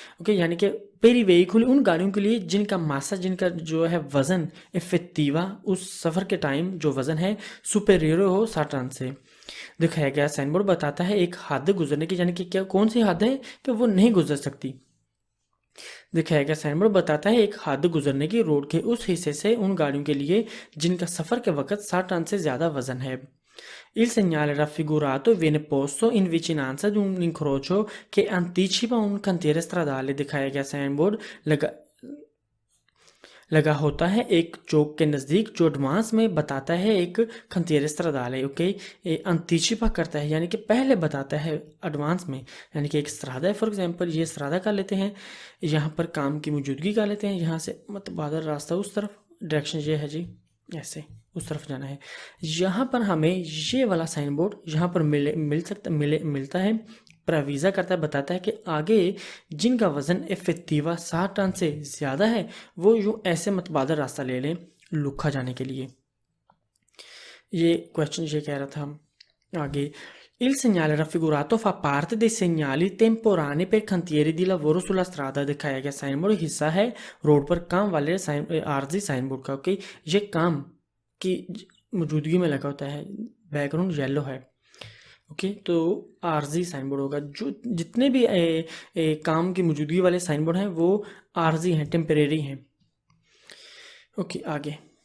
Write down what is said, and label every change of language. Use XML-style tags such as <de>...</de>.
<hi>Okay, यानी कि peri वेहिकुल उन गाड़ियों के लिए जिनका मासा, जिनका जो है वज़न इफेक्टिवा उस सफ़र के टाइम जो वज़न है सुपेरियर हो 7 टन से। दिखाया गया साइन बोर्ड बताता है एक हद गुजरने की, यानी कि क्या कौन सी हद है कि वो नहीं गुजर सकती। दिखाया गया साइन बोर्ड बताता है एक हद गुजरने की रोड के उस हिस्से से उन गाड़ियों के लिए जिनका सफ़र के वक्त 7 टन से ज़्यादा वज़न है।</hi> <it>Il segnale raffigurato viene posto in vicinanza di un incrocio che anticipa un cantiere stradale।</it> <hi>दिखाया गया साइन बोर्ड लगा होता है एक चौक के नज़दीक जो एडवांस में बताता है एक खंतियर stradale। ओके, अंतिचिपा करता है, यानी कि पहले बताता है एडवांस में, यानी कि एक स्त्रादा है फॉर एग्जांपल, ये स्त्रादा कर लेते हैं, यहाँ पर काम की मौजूदगी कर लेते हैं, यहाँ से मतबादल रास्ता उस तरफ, डायरेक्शन ये है जी, ऐसे उस तरफ जाना है। यहाँ पर हमें ये वाला साइन बोर्ड यहाँ पर मिलता है प्रेविज़ा करता है, बताता है कि आगे जिनका वज़न इफ़ेक्टिवा 60 टन से ज़्यादा है वो यूँ ऐसे मतबादल रास्ता ले लें लुक्का जाने के लिए। ये क्वेश्चन ये कह रहा था आगे,</hi> <it>il segnale raffigurato fa parte dei segnali temporanei per cantieri di lavoro sulla strada।</it> <hi>दिखाया गया साइन बोर्ड हिस्सा है रोड पर काम वाले साइन आरजी साइन बोर्ड का। ओके, ये काम की मौजूदगी में लगा होता है, बैकग्राउंड येलो है। ओके, तो आरजी साइन बोर्ड होगा। जो जितने भी काम की मौजूदगी वाले साइन बोर्ड हैं वो आरजी हैं, टेम्परेरी हैं। ओके, आगे</hi>